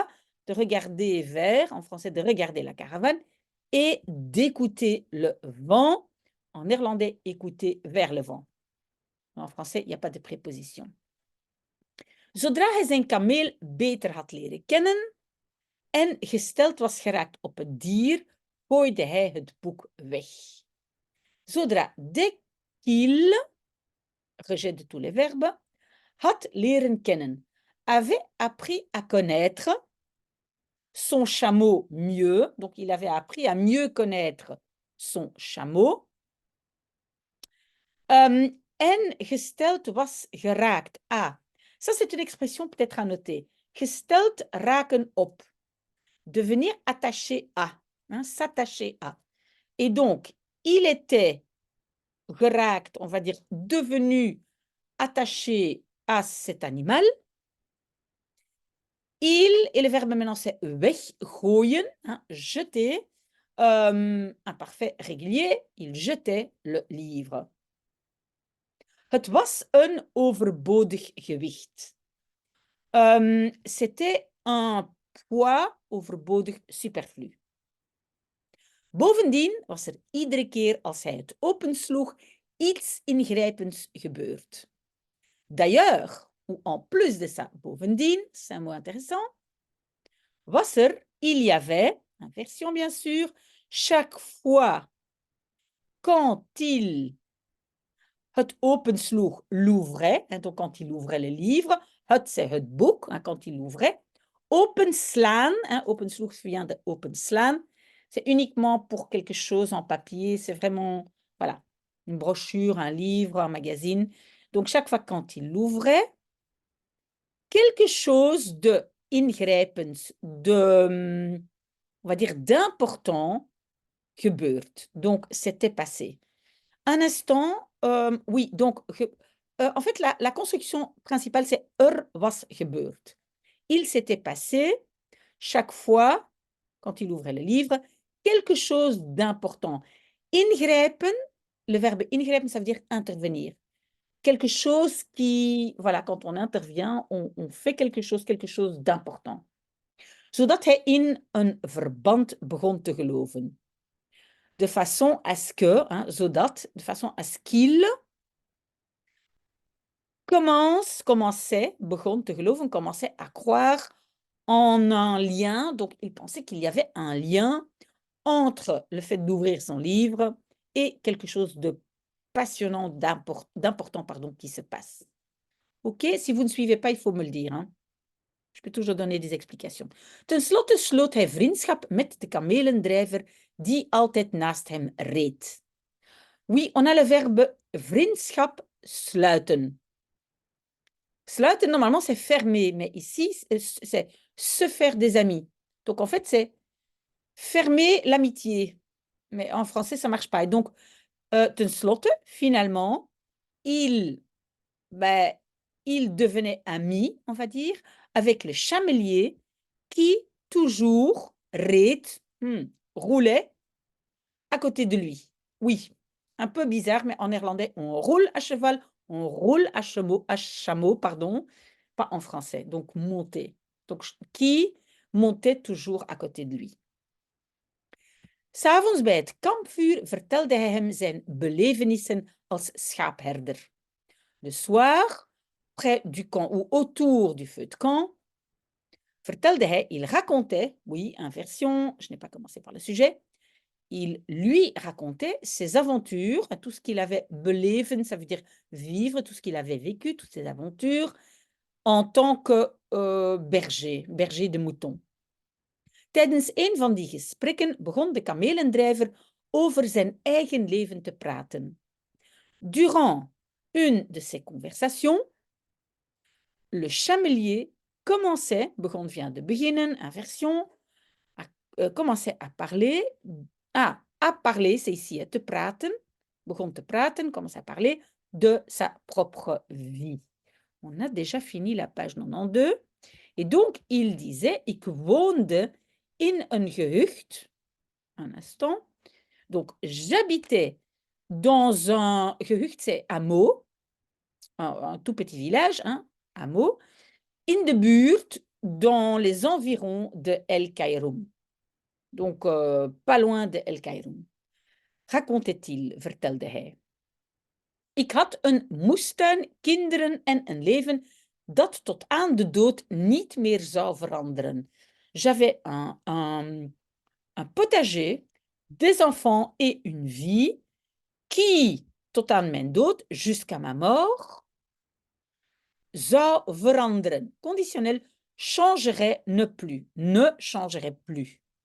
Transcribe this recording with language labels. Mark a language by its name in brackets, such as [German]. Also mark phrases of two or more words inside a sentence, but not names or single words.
[French] De regarder vers, en français de regarder la caravane, et d'écouter le vent, en néerlandais écouter vers le vent. En français, il n'y a pas de préposition. [Dutch] Zodra hij zijn kameel beter had leren kennen en gesteld was geraakt op het dier, gooide hij het boek weg. [French] Zodra dès qu'il, rejet de tous les verbes, [Dutch] had leren kennen, [French] avait appris à connaître son chameau mieux, donc il avait appris à mieux connaître son chameau, [Dutch] en gesteld was geraakt à. [French] Ça, c'est une expression peut-être à noter. [Dutch] Gesteld, raken op. [French] Devenir attaché à, hein, s'attacher à. Et donc, il était geraakt, on va dire, devenu attaché à cet animal. Il, et le verbe maintenant c'est weggooien, hein, jeter, imparfait régulier, il jetait le livre. [Dutch] Het was een overbodig gewicht. [French] C'était un poids overbodig superflu. [Dutch] Bovendien was er iedere keer als hij het opensloeg iets ingrijpends gebeurd. [French] D'ailleurs, ou en plus de ça, bovendien, c'est un mot intéressant, [Dutch] was er, [French] il y avait, inversion bien sûr, chaque fois quand il [Dutch] het opensloeg, [French] l'ouvrait, hein, donc quand il ouvrait le livre, het c'est [Dutch] het boek, [French] hein, quand il l'ouvrait, openslaan, hein, opensloeg vient de openslaan, c'est uniquement pour quelque chose en papier, c'est vraiment, voilà, une brochure, un livre, un magazine. Donc chaque fois quand il l'ouvrait, quelque chose de ingrijpends, de, on va dire, d'important gebeurd. Donc, c'était passé. Un instant, oui, donc, en fait, la construction principale, c'est [Dutch] was gebeurd. [French] Il s'était passé, chaque fois, quand il ouvrait le livre, quelque chose d'important. Ingrijpen, le verbe ingrijpen, ça veut dire intervenir. Quelque chose qui, voilà, quand on intervient, on fait quelque chose d'important. [Dutch] Zodat hij in een verband begon te geloven. [French] De façon à ce que, hein, zodat, de façon à ce qu'il commençait, [Dutch] begon te geloven, [French] commençait à croire en un lien. Donc, il pensait qu'il y avait un lien entre le fait d'ouvrir son livre et quelque chose de passionnant, d'important, pardon, qui se passe. OK? Si vous ne suivez pas, il faut me le dire, hein. Je peux toujours donner des explications. [Dutch] Ten slotte sloot hij vriendschap met de kamelendrijver die altijd naast hem reed. [French] Oui, on a le verbe [Dutch] vriendschap sluiten. [French] Sluiten, normalement, c'est fermer, mais ici, c'est se faire des amis. Donc, en fait, c'est fermer l'amitié. Mais en français, ça ne marche pas. Et donc, [Dutch] ten slotte, [French] finalement, il devenait ami, on va dire, avec le chamelier qui toujours roulait à côté de lui. Oui, un peu bizarre, mais en néerlandais, on roule à cheval, on roule à chameau, pardon, pas en français, donc monter. Donc, qui montait toujours à côté de lui. [Dutch] 'S'avonds bij het kampvuur vertelde hij hem zijn belevenissen als schaapherder. [French] Le soir, près du camp ou autour du feu de camp, [Dutch] vertelde hij, [French] il racontait, oui, inversion, je n'ai pas commencé par le sujet, il lui racontait ses aventures, tout ce qu'il avait beleven, ça veut dire vivre, tout ce qu'il avait vécu, toutes ses aventures, en tant que berger de moutons. [Dutch] Tijdens een van die gesprekken begon de kamelendrijver over zijn eigen leven te praten. [French] Durant une de ces conversations, le chamelier begon vient de beginnen, inversion, commençait à parler. À parler, c'est ici, [Dutch] te praten, begon te praten, [French] commençait à parler de sa propre vie. On a déjà fini la page 92. Et donc, il disait, [Dutch] ik woonde in een gehucht. [French] Un instant. Donc, j'habitais dans un gehucht, c'est hameau, un tout petit village, hein, hameau, [Dutch] in de buurt, [French] dans les environs de El Kairoum. Donc, pas loin de El Kairoum. Racontait-il, [Dutch] vertelde hij. Ik had een moestuin, kinderen en een leven dat tot aan de dood niet meer zou veranderen. [French] J'avais un potager, des enfants et une vie qui, [Dutch] tot aan mijn dood, [French] jusqu'à ma mort, [Dutch] zou veranderen. [French] Conditionnel, changerait, ne changerait plus.